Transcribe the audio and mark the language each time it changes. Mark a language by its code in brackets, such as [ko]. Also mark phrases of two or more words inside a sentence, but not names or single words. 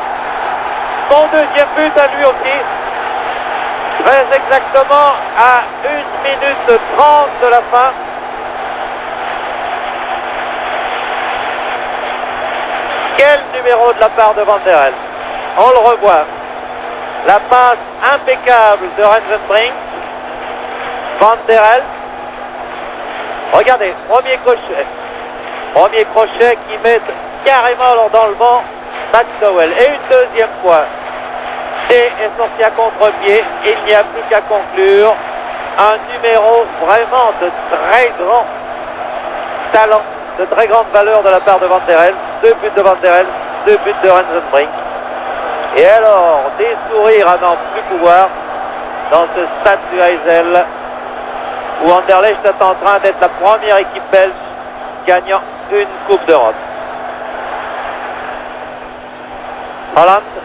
[fr] Son deuxième but à lui aussi. Très exactement à 1 minute 30 de la fin. Quel numéro de la part de Van der Elst. On le revoit. La passe impeccable de Rensenbrink. Van der Elst. Regardez, premier crochet. Premier crochet qui met carrément dans le vent McDowell. Et une deuxième fois. T est sorti à contre-pied. Il n'y a plus qu'à conclure. Un numéro vraiment de très grand talent, de très grande valeur de la part de Van der Elst. 2 buts de Van der Elst, 2 buts de Rensenbrink. Et alors, des sourires à n'en plus pouvoir dans ce stade du Heysel où Anderlecht est en train d'être la première équipe belge gagnant une Coupe d'Europe. Holland.